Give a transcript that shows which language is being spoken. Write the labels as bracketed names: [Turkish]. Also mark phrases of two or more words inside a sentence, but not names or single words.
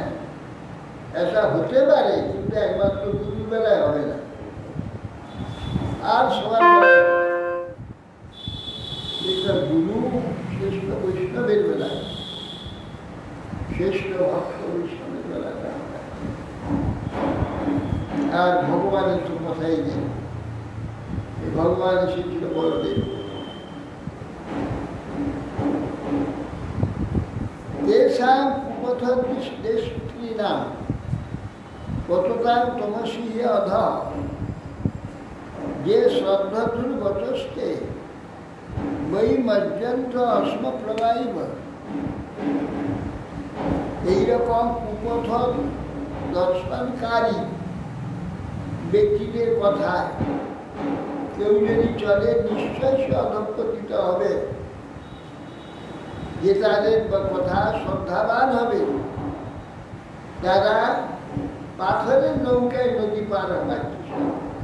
[Bangla] এটা হতে পারে, কিন্তু একমাত্র গুরুর বেলায় হবে না, আর সবার বেলায় এটা গুরু শ্রেষ্ঠ বৈষ্ণবের বেলায়, শ্রেষ্ঠ ভক্ত বৈষ্ণবের বেলায়। আর ভগবানের তো কথাই নেই, ভগবান এসেছিল বলদেব। [Sanskrit] তেষাং উপথ-দেশত্রীণাং কততাং তমসি অধ, যে শ্রদ্ধাতুর বচস্তে বৈ মজ্জন্ত অস্ম প্রবাহিব। [Bangla] এইরকম কুপথ দর্শনকারী ব্যক্তিদের কথায় কেউ যদি চলে, নিশ্চয় সে অধঃপতিত হবে। যে তাদের কথা শ্রদ্ধাবান হবে, তারা পাথরের নৌকায় নদী পার হবার চেষ্টা করে।